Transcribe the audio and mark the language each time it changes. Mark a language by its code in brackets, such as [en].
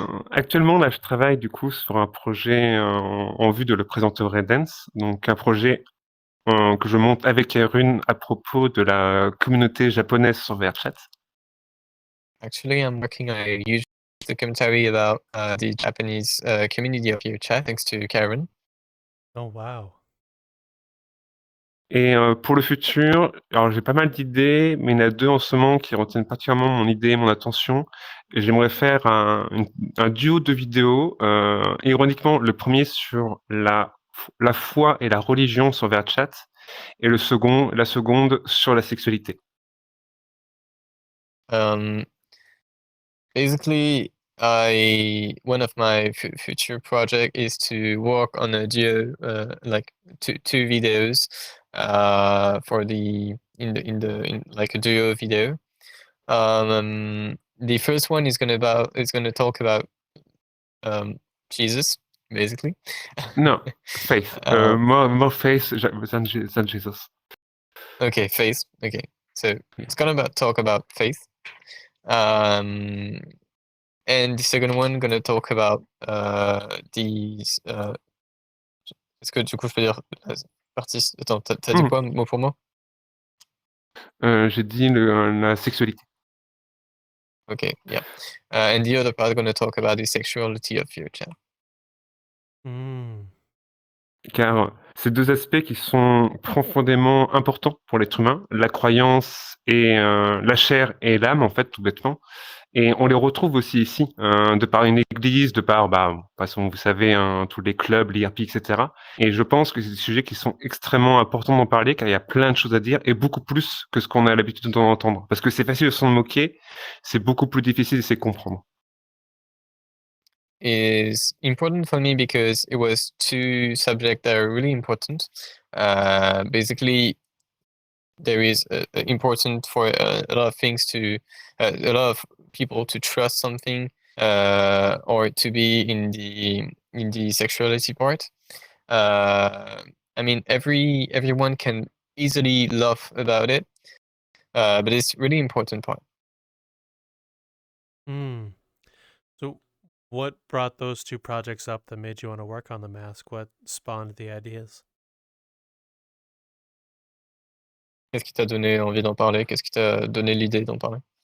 [fr] Actuellement, là, je travaille du coup sur un projet en vue de le présenter au Raindance. Donc, un projet que je monte avec Kaerun à propos de la communauté japonaise sur VRChat. [en] Actually, I'm working on a huge documentary about the Japanese community of VRChat, thanks to Kaerun. Oh, wow. [fr] Et pour le futur, alors j'ai pas mal d'idées, mais il y en a deux en ce moment qui retiennent particulièrement mon idée et mon attention. Et j'aimerais faire un duo de vidéos. Ironiquement, le premier sur la foi et la religion sur VRChat, et la seconde sur la sexualité. [en] Basically, one of my future project is to work on a duo, like two videos, for in like a duo video. The first one is gonna talk about Jesus, basically. No, faith. More faith than Jesus. Okay, faith. Okay, so it's gonna talk about faith. And the second one gonna talk about these. [fr] Est-ce que du coup je peux dire la partie? Attends, t'as dit quoi mot pour mot? J'ai dit la sexualité. [en] Okay, yeah. And the other part gonna talk about the sexuality of VRChat. Mm. [fr] Car c'est deux aspects qui sont profondément importants pour l'être humain, la croyance et la chair et l'âme, en fait, tout bêtement. Et on les retrouve aussi ici, de par une église, de par, de toute façon, vous savez, tous les clubs, l'IRP, etc. Et je pense que c'est des sujets qui sont extrêmement importants d'en parler, car il y a plein de choses à dire, et beaucoup plus que ce qu'on a l'habitude d'en entendre. Parce que c'est facile de s'en moquer, c'est beaucoup plus difficile d'essayer de comprendre. [en] Is important for me because it was two subjects that are really important. Basically, there is important for a lot of things to a lot of people to trust something or to be in the sexuality part. I mean, everyone can easily laugh about it, but it's really important part. Mm. So, what brought those two projects up that made you want to work on the mask? What spawned the ideas? [fr] Qu'est-ce qui t'a donné envie d'en parler? Qu'est-ce qui t'a donné l'idée d'en parler?